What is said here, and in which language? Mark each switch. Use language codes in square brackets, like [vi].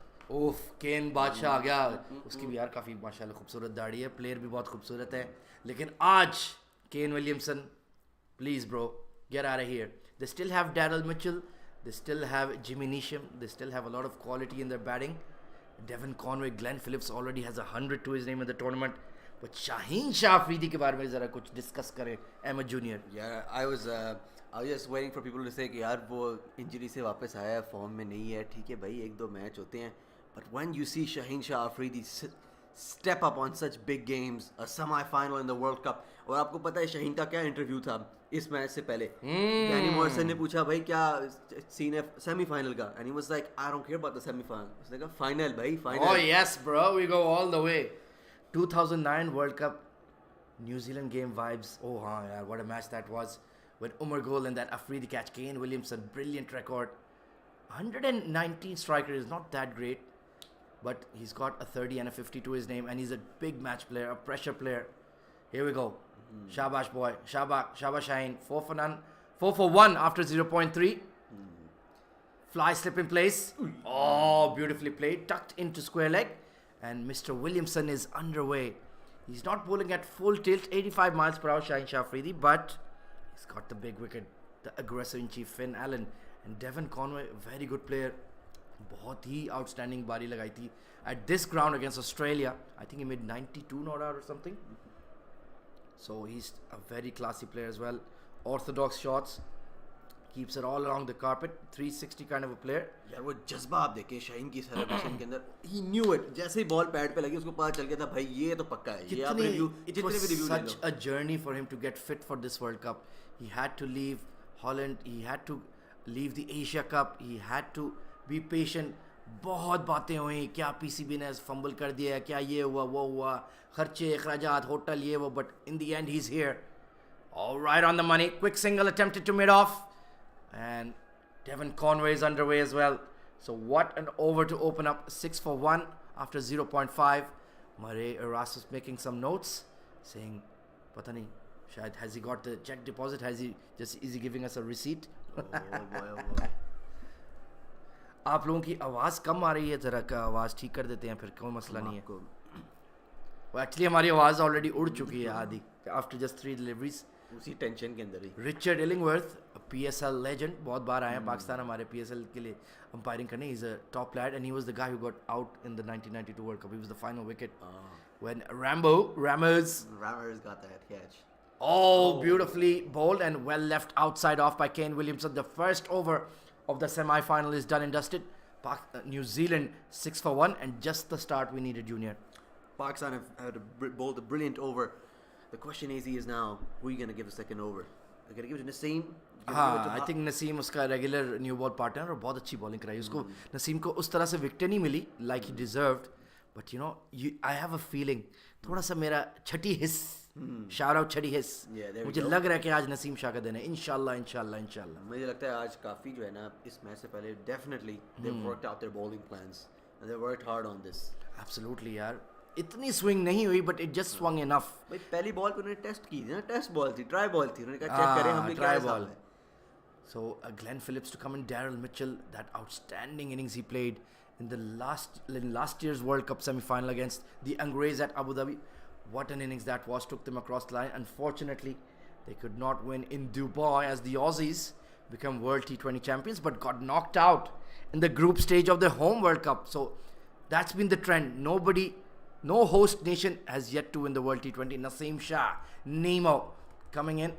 [en] Oof, [hi] केन बादशाह आ गया उसकी भी यार काफ़ी माशाल्लाह खूबसूरत दाढ़ी है प्लेयर भी बहुत खूबसूरत है लेकिन आज [en] Kane Williamson please bro get out of here they still have Daryl Mitchell they still have Jimmy Neesham they still have a lot of quality in their batting Devon Conway Glenn Phillips already has 100 to his name in the tournament but Shaheen Shah Afridi [hi] के बारे में ज़रा कुछ discuss करें [en] Ahmed Junior Yeah, I was just waiting for people to say [hi] कि यार वो injury से वापस आया है फॉर्म में नहीं है ठीक है भाई 1-2 मैच होते हैं [en] but when you see Shaheen Shah Afridi step up on such big games a semi-final in the World Cup [hi] और आपको पता है शहीन का क्या इंटरव्यू था इस मैच से पहले डैनी मॉरिसन ने पूछा भाई क्या सीन है सेमीफाइनल का [en] and he was like I don't care about the semi-final [hi] उसने कहा फाइनल भाई final [en] oh yes bro we go all the way 2009 World Cup New Zealand game vibes oh [hi] हाँ यार [en] what a match that was with Umar goal and that Afridi catch Kane Williamson brilliant record 119 striker is not that great but he's got a 30 and a 50 to his name and he's a big match player a pressure player here we go shabash boy shabash Shaheen 4 for 1 after 0.3 fly slip in place oh beautifully played tucked into square leg and Mr. Williamson is underway he's not bowling at full tilt 85 miles per hour Shaheen Shah Afridi but he's got the big wicket the aggressor in chief Finn Allen and Devon Conway very good player [hi] बहुत ही [en] outstanding [hi] बारी लगाई थी [en] at this ground against Australia I think he made 92 not out or something so he's a very classy player as well orthodox shots keeps it all along the carpet 360 kind of a player [hi] यार वो जज्बा आप देखिए शाहीन की celebration के अंदर [en] he knew it [hi] जैसे ही ball pad पे लगी उसको पता चल गया था भाई ये तो पक्का है ये आप review [en] it was such a journey for him to get fit for this World Cup he had to leave Holland he had to leave the Asia Cup he had to be patient [hi] बहुत बातें हुई क्या PCB ने fumble कर दिया क्या ये हुआ वो हुआ खर्चे अखराजात होटल ये वो [en] but in the end he's here all right on the money quick single attempted to mid off and Devon Conway is underway as well so what an over to open up 6 for 1 after 0.5 Murray Erasmus making some notes saying [hi] पता नहीं शायद [en] has he got the check deposit has he just is he giving us a receipt boy. [hi] आप लोगों की आवाज़ कम आ रही है ज़रा का आवाज़ ठीक कर देते हैं फिर कोई मसला नहीं है वो एक्चुअली हमारी आवाज़ ऑलरेडी उड़ चुकी है आधी आफ्टर जस्ट 3 डिलीवरीज उसी टेंशन के अंदर ही रिचर्ड इलिंगवर्थ PSL लेजेंड बहुत बार आए हैं पाकिस्तान हमारे PSL के लिए अंपायरिंग करने [en] Is a top player and he was the guy who got out in the 1992 world cup he was the final wicket when Rammers got that catch oh beautifully bowled and well left outside off by Kane Williamson the first over of the semi-final is done and dusted. New Zealand 6 for 1 and just the start we needed Junior. Pakistan have bowled a brilliant over. The question is now who are you going to give the second over? Are you going to give it to Naseem? [hi] हाँ [en] I think Naseem [hi] उसका [en] regular new ball partner [hi] और बहुत अच्छी bowling कराई उसको नसीम को उस तरह से विकेट नहीं मिली [en] like he deserved but you know I have a feeling [hi] थोड़ा सा मेरा छठी हिस्स shout out छठी हिस्स मुझे लग रहा है कि आज नसीम शाह का दिन है इंशाल्लाह मुझे लगता है आज काफ़ी जो है ना इस मैच से पहले [en] definitely they worked out their bowling plans and they worked hard on this absolutely [hi] यार इतनी स्विंग नहीं हुई [en] but it just swung enough [hi] भाई पहली बॉल पे उन्होंने टेस्ट की थी ना टेस्ट बॉल थी ट्राई बॉल थी उन्होंने कहा चेक करें हमने क्या हिसाब है [en] so Glenn Phillips to come in Daryl Mitchell that outstanding innings he played in last year's World Cup semi-final against the Angrez at Abu Dhabi what an innings that was took them across the line unfortunately they could not win in Dubai as the Aussies become world T20 champions but got knocked out in the group stage of their home World Cup so that's been the trend no host nation has yet to win the world T20 Naseem Shah Nemo coming in.